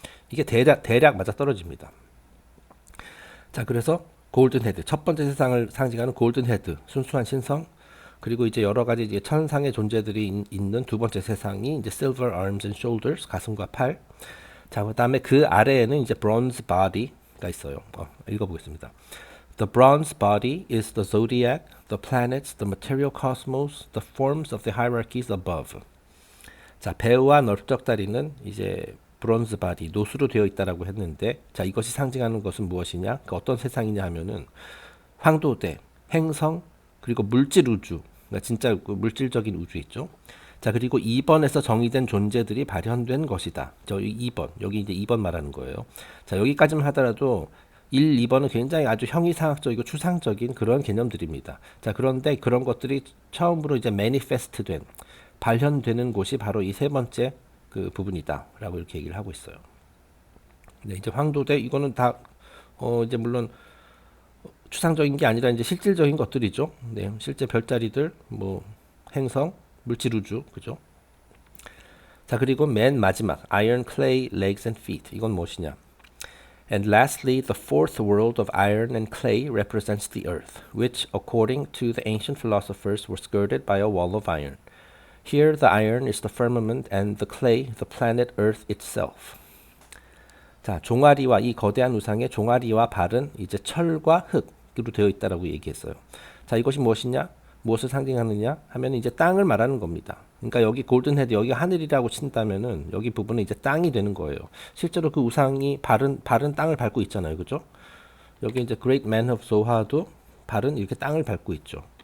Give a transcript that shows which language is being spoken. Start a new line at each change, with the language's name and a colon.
Korean: 이게 대략 맞아 떨어집니다. 자, 그래서 골든 헤드, 첫 번째 세상을 상징하는 골든 헤드, 순수한 신성. 그리고 이제 여러 가지 이제 천상의 존재들이 있는 두 번째 세상이 이제
English: silver arms and shoulders,
Korean: 가슴과 팔. 자, 그다음에 그 아래에는 이제
English: bronze body
Korean: 가 있어요. 읽어보겠습니다.
English: The bronze body is the zodiac, the planets, the material cosmos, the forms of the hierarchies above.
Korean: 자, 배와 넓적다리는 이제 브론즈 바디, 노수로 되어 있다라고 했는데, 자, 이것이 상징하는 것은 무엇이냐? 그 어떤 세상이냐 하면은 황도대, 행성, 그리고 물질 우주, 그러니까 진짜 그 물질적인 우주 있죠. 자, 그리고 2번에서 정의된 존재들이 발현된 것이다. 저 2번, 여기 이제 2번 말하는 거예요. 자, 여기까지만 하더라도 1, 2번은 굉장히 아주 형이상학적이고 추상적인 그런 개념들입니다. 자, 그런데 그런 것들이 처음으로 이제 매니페스트된, 발현되는 곳이 바로 이 세 번째 그 부분이다라고 이렇게 얘기를 하고 있어요. 네, 이제 황도대 이거는 다 이제 물론 추상적인 게 아니라 이제 실질적인 것들이죠. 네, 실제 별자리들, 뭐 행성, 물질 우주, 그죠? 자, 그리고 맨 마지막
English: iron, clay, legs and feet.
Korean: 이건 무엇이냐?
English: And lastly, the fourth world of iron and clay represents the earth, which, according to the ancient philosophers, were skirted by a wall of iron. Here the iron is the firmament and the clay the planet Earth itself.
Korean: 자, 종아리와 이 거대한 우상의 종아리와 발은 이제 철과 흙으로 되어 있다라고 얘기했어요. 자, 이것이 무엇이냐? 무엇을 상징하느냐? 하면 이제 땅을 말하는 겁니다. 그러니까 여기 골든 헤드, 여기가 하늘이라고 친다면은 여기 부분은 이제 땅이 되는 거예요. 실제로 그 우상이 발은 땅을 밟고 있잖아요. 그죠? 여기 이제 Great Man of Zoha도 발은 이렇게 땅을 밟고 있죠.